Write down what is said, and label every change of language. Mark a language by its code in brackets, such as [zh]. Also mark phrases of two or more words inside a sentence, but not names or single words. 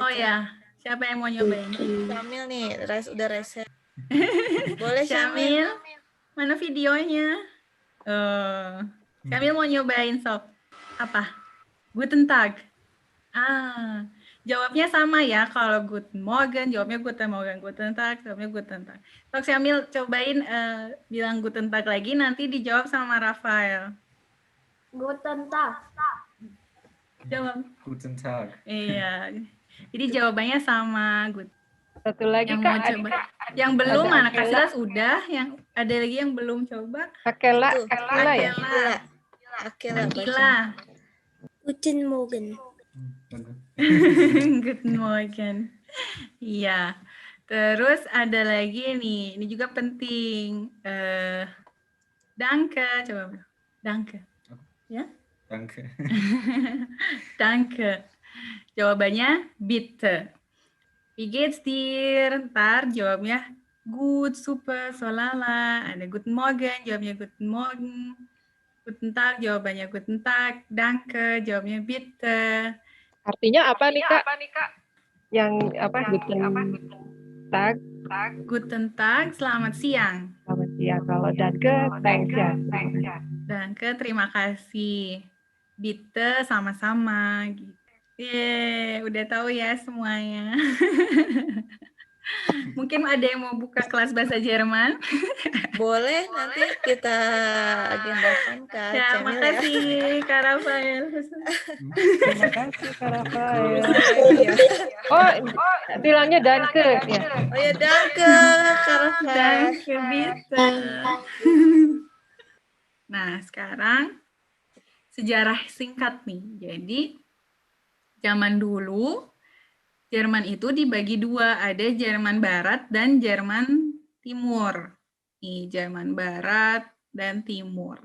[id] Oh ya, siapa yang mau nyobain? Syamil nih, udah reset. Boleh Syamil. Syamil, mana videonya? Syamil mau nyobain sob. Apa? [de] Guten Tag. [id] Jawabnya sama ya. Kalau [de] Guten Morgen, [id] jawabnya [de] Guten Morgen. Guten Tag, [id] jawabnya [de] Guten Tag. [id] Sok Syamil cobain bilang [de] Guten Tag [id] lagi, nanti dijawab sama Rafael. [de] Guten Tag. [id] Jawab. [de] Guten Tag. [id] Iya. Jadi jawabannya sama. Good. Satu lagi Yang Kak, mau coba. Yang belum Ada mana? Akela. Kasilas udah. Yang ada lagi yang belum coba. Akela, Tuh, Akela ya? Akela baca. Gila. [de] Guten Morgen. [en] Good morning. [id] Iya. Terus ada lagi nih. Ini juga penting. Danke. Coba. Danke. Ya? [de] Danke. [id] Danke. Jawabannya bitte. [de] Wie geht's dir? [id] Ntar jawabnya [de] gut, super, solala. [id] Ada [de] guten Morgen, [id] jawabnya [de] guten Morgen. Guten Tag, [id] jawabannya [de] guten Tag. [id] Danke, jawabnya bitte. Artinya apa nih Kak? Yang apa? [de] Guten Tag, Guten Tag, [id] selamat siang. selamat siang. Kalau danke, thanks ya. Danke, terima kasih. Bitte, sama-sama. Gitu. Yeay, udah tahu ya semuanya. Mungkin ada yang mau buka kelas bahasa Jerman. Boleh nanti kita agendakan Kak Ya, Syamil ya. makasih Kak Rafael. Terima kasih Kak Rafael. Iya. Oh, bilangnya danke ya. Oh ya, danke Kak Rafael. [de] Danke, bitte. [id] Nah, sekarang sejarah singkat nih. Jadi, zaman dulu Jerman itu dibagi dua, ada Jerman Barat dan Jerman Timur. Nih, Jerman Barat dan Timur.